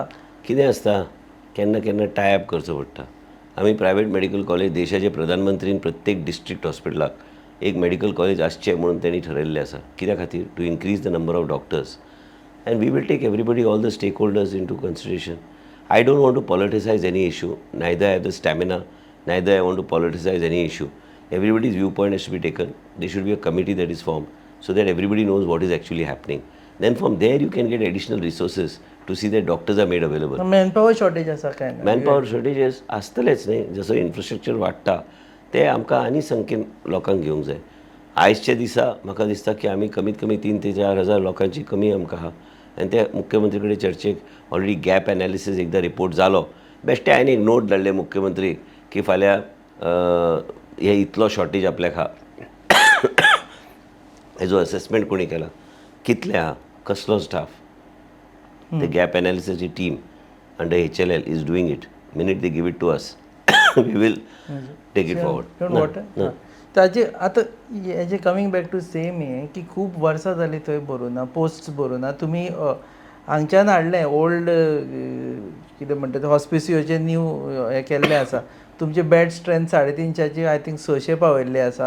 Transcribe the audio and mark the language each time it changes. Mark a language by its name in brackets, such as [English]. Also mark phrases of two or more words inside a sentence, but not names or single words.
[Konkani] कितें आसता केन्ना केन्ना टाय अप करचो पडटा आमी प्रायवेट मेडिकल कॉलेज देशाचे प्रधानमंत्रीन प्रत्येक डिस्ट्रिक्ट हॉस्पिटलाक एक मेडिकल कॉलेज आसचें म्हणून तेणी ठरयल्लें आसा कित्या खातीर [English] to increase the number of doctors and we will take everybody all the stakeholders into consideration I don't want to politicise any issue neither I have the stamina neither I want to politicise any issue everybody's viewpoint has to be taken. There should be a committee that is formed so that everybody knows what is actually happening. Then from there you can get additional resources to see that doctors are made available. manpower shortage [Konkani] आसा काय ना [English] manpower shortages [Konkani] आसतलेच न्ही जसो इन्फ्रास्ट्रक्चर वाडटा ते आमकां आनी संख्येन लोकांक घेवंक जाय आयजच्या दिसा म्हाका दिसता की आमी कमीत कमी 3 ते 4 हजार लोकांची कमी आमकां आहा आनी ते मुख्यमंत्री कडेन चर्चेक [English] already gap analysis [Konkani] एकदां रिपोर्ट जालो बेश्टे हांवें एक नोट धाडले मुख्यमंत्री की फाल्यां हे इतलो शॉर्टेज आपल्याक आहा हेजो असेसमेंट कोणी केला कितले आहा कसलो स्टाफ [English] the gap analysis team under HLL is doing it minute they give it to us we will take it forward [Konkani] ताजे आतां हेजे [English] coming back to same [Konkani] हे की खूब वर्सां जालीं थंय बरोवना पोस्ट्स बरोवना तुमी हांगच्यान हाडलें ओल्ड कितें म्हणटा तें हॉस्पिसियोचे न्यू हें केल्लें आसा. तुमचे [English] bed strength [Konkani] 350ची [English] I think [Konkani] 600 पावयल्ली आसा.